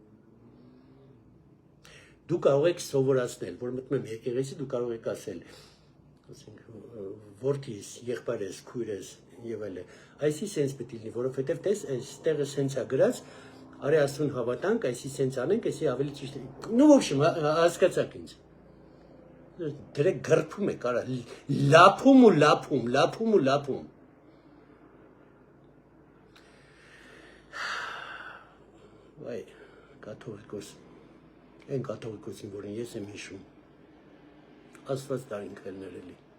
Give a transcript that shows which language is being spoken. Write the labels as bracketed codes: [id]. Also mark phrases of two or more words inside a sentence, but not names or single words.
[hy] Դու կարող եք սովորացնել, որ մտնում եմ եկեղեցի, դու կարող եք ասել, ասենք, որդիս, եղբայրս, քույրս եւ այլն։ Այսի սենց պետք է լինի, որովհետեւ տես այստեղը սենց է գրած, արի Աստծուն հավատանք, այսի սենց անենք, այսի ավելի ճիշտ է։ [ru] Ну, в общем, [hy] հասկացաք ինձ։ Դրեք գրփում եք, արա, լափում ու լափում։ Վայ, կաթողիկոս, այն կաթողիկոսին, որին ես եմ հիշում, Աստված դարին քելներ էլի։